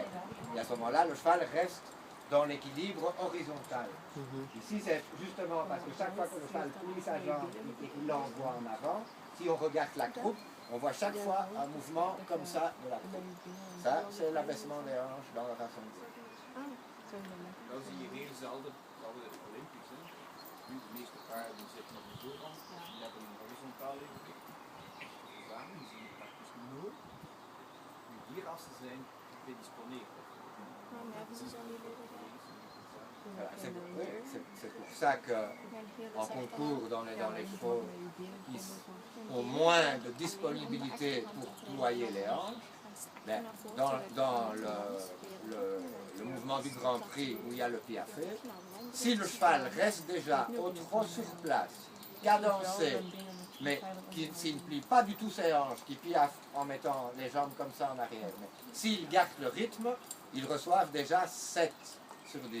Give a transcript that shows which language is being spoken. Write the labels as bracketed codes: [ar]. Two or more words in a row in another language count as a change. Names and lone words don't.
[fr] Et à ce moment-là, le cheval reste dans l'équilibre horizontal. Ici, c'est justement parce que chaque fois que le cheval plie sa jambe et qu'il l'envoie en avant, si on regarde la croupe, on voit chaque fois un mouvement comme ça de la croupe. Ça, c'est l'abaissement des hanches dans la façon de dire. [nl] Dat zie je heel zelden, vooral in de Olympics. Nu, de meeste paarden zitten op de voorkant, die hebben een horizontaal evenwicht. Samen, die zien je praktisch nooit. Nu, hier als ze zijn gedisponeerd. [fr] Voilà, c'est pour ça que en concours dans les chevaux, ils ont moins de disponibilité pour ployer les hanches. Mais dans le mouvement du Grand Prix où il y a le piafé, si le cheval reste déjà au trot sur place, cadencé, mais s'il ne plie pas du tout ses hanches, qui piaffe en mettant les jambes comme ça en arrière, mais s'il garde le rythme, ils reçoivent déjà 7 sur 10.